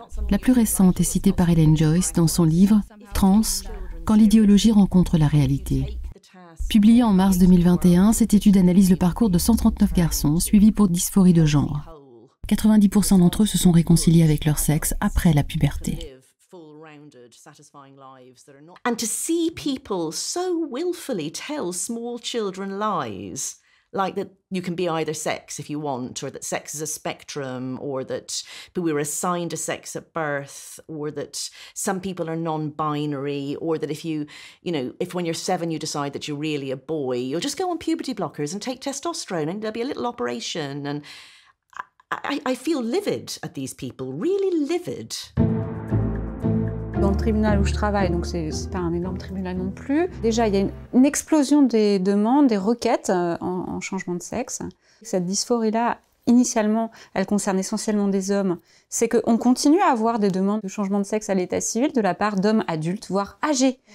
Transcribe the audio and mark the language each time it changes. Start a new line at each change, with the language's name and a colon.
French: La plus récente est citée par Helen Joyce dans son livre « Trans, quand l'idéologie rencontre la réalité ». Publiée en mars 2021, cette étude analyse le parcours de 139 garçons suivis pour dysphorie de genre. 90% d'entre eux se sont réconciliés avec leur sexe après la puberté.
English: And to see people so willfully tell small children lies, like that you can be either sex if you want, or that sex is a spectrum, or that we were assigned a sex at birth, or that some people are non-binary, or that if if when you're 7 you decide that you're really a boy, you'll just go on puberty blockers and take testosterone and there'll be a little operation. And I feel livid at these people, really livid.
French: Dans le tribunal où je travaille, donc c'est pas un énorme tribunal non plus, déjà il y a une explosion des demandes, des requêtes en changement de sexe. Cette dysphorie-là, initialement, elle concerne essentiellement des hommes. C'est qu'on continue à avoir des demandes de changement de sexe à l'état civil de la part d'hommes adultes, voire âgés.